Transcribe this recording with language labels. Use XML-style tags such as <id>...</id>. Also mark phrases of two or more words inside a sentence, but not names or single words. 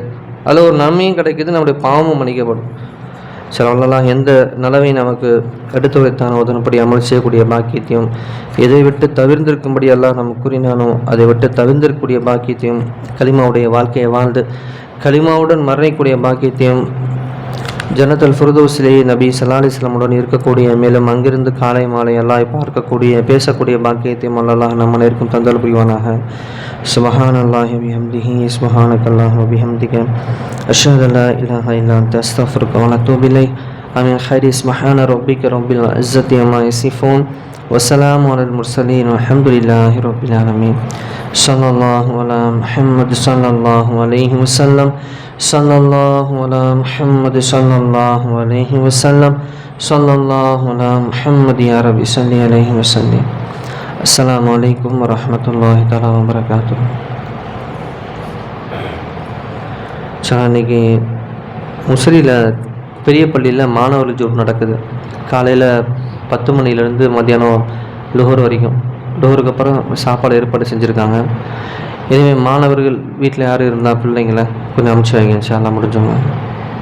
<ta>அதில் ஒரு நன்மையும் கிடைக்கிது, நம்முடைய பாவமும் மன்னிக்கப்படும். சொல்லலாம், எந்த நலவை நமக்கு எடுத்து வைத்தானோ அதன்படி அமல் செய்யக்கூடிய பாக்கியத்தையும், எதை விட்டு தவிர்ந்திருக்கும்படி எல்லாம் நமக்கு கூறினானோ அதை விட்டு தவிர்ந்திருக்கக்கூடிய பாக்கியத்தையும், கலிமாவுடைய வாழ்க்கையை வாழ்ந்து கலிமாவுடன் மரணிக்கூடிய பாக்கியத்தையும், ஜன்னத்துல் ஃபிர்தௌஸிலேயே நபி</ta> <ar>صلى الله عليه وسلم</ar> <ta>உடன் இருக்கக்கூடிய, மேலும் அங்கிருந்து காலை மாலை அல்லாஹ் பார்க்கக்கூடிய பேசக்கூடிய பாக்கியத்தையும் அல்லாஹ் நம்ம அனைவருக்கும் தந்தல் புரிவானாக.</ta> <ar>سبحان الله وبحمده سبحانك اللهم وبحمدك أشهد أن لا إله إلا أنت أستغفرك وأتوب إليك. آمين. خيري سبحان ربك رب العزة عما يصفون والسلام على المرسلين والحمد لله رب العالمين. صلى الله على محمد صلى الله عليه وسلم. صلى الله على محمد صلى الله عليه وسلم. صلى الله على محمد يا رب صل عليه وسلم. السلام عليكم ورحمة الله تعالى وبركاته.</ar> <ta>இன்னைக்கு முசிறியில் பெரிய பள்ளியில் மாணவர்கள் ஜோப் நடக்குது. காலையில் 10 மணிலேருந்து மத்தியானம் லுஹர் வரைக்கும். லுஹருக்கு அப்புறம் சாப்பாடு ஏற்பாடு செஞ்சுருக்காங்க. எனவே மாணவர்கள் வீட்டில் யார் இருந்தால் பிள்ளைங்களை கொஞ்சம் அனுப்பிச்சி வைங்க</ta> <ar>إن شاء الله</ar> <ta>முடிஞ்சவங்க.</ta>